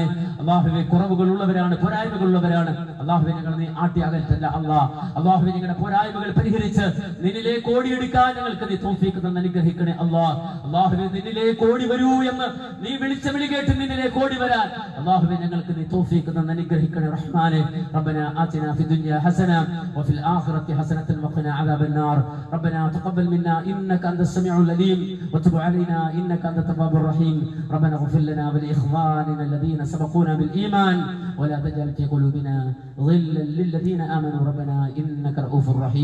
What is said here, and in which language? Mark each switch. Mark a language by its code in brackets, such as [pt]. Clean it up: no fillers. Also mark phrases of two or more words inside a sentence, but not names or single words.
[ml] അല്ലാഹുവേ കുറവുകൾ ഉള്ളവരാണ്, പോരായ്മകൾ ഉള്ളവരാണ്. അല്ലാഹുവേ ഞങ്ങൾ നീ ആട്ടി അകറ്റല്ല അല്ലാഹ്. അല്ലാഹുവേ ഞങ്ങളുടെ പോരായ്മകൾ പരിഹരിച്ച് നിന്നിലേക്ക് ഓടിയെടുക്കാൻ ഞങ്ങൾക്ക് നീ തൗഫീഖ് തന്ന് അനുഗ്രഹിക്കണേ അല്ലാഹ്. അല്ലാഹുവേ നിന്നിലേക്ക് ഓടി വരൂ തുറന്ന് നീ വിളിച്ച വിളി കേട്ട് നിന്നിലേക്ക് ഓടി വരാൻ അല്ലാഹുവേ ഞങ്ങൾക്ക് നീ തൗഫീഖ് തന്ന് അനുഗ്രഹിക്കണേ റഹ്മാനെ. [ar] ربنا آتنا في الدنيا حسنة وفي الآخرة حسنة وقنا عذاب النار. ربنا تقبل منا إنك أنت السميع العليم وتب علينا إنك أنت التواب الرحيم. ربنا اغفر لنا ولإخواننا الذين سبقونا بالإيمان ولا تجعل في قلوبنا غلا للذين آمنوا ربنا إنك رؤوف رحيم.